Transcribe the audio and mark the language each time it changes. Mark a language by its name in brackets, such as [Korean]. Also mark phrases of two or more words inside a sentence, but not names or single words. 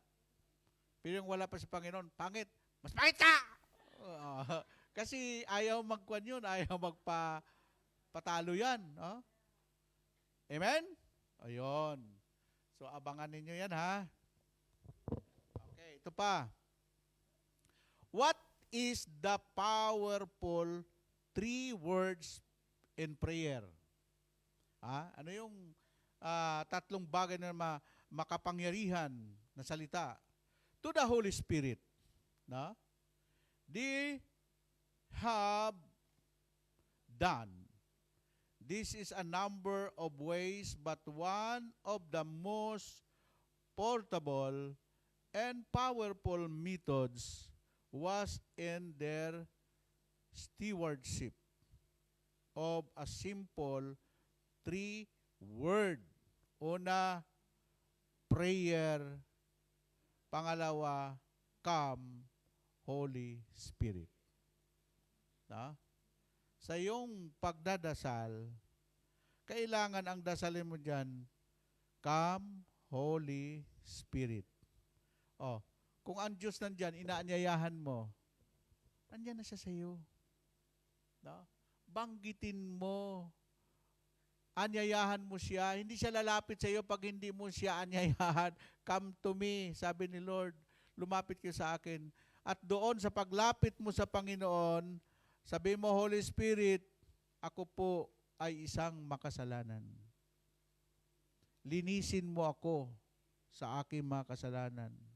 [Filipino] Pero yung wala pa sa Panginoon, pangit. Mas pangit ka! Kasi ayaw magkwan yun, ayaw magpatalo yan. No? Amen? Ayun. So, abangan ninyo yan, ha? Okay, ito pa. [English] What is the powerful 3 words in prayer. [Filipino] Ano yung tatlong bagay na makapangyarihan na salita? [English] To the Holy Spirit. No? They have done. This is a number of ways, but one of the most portable and powerful methods was in their stewardship of a simple 3-word. [Filipino] Una, prayer. [English] Pangalawa, come, Holy Spirit. [Filipino] Sa iyong pagdadasal, kailangan ang dasalin mo dyan, [English] come, Holy Spirit. [Filipino] Kung ang Diyos nandyan, inaanyayahan mo, nandyan na siya sa iyo. Banggitin mo, anyayahan mo siya. Hindi siya lalapit sa iyo pag hindi mo siya anyayahan. [English] Come to me, [Filipino] sabi ni Lord, lumapit kayo sa akin. At doon sa paglapit mo sa Panginoon, sabi mo, [English] Holy Spirit, [Filipino] ako po ay isang makasalanan. Linisin mo ako sa aking mga kasalanan.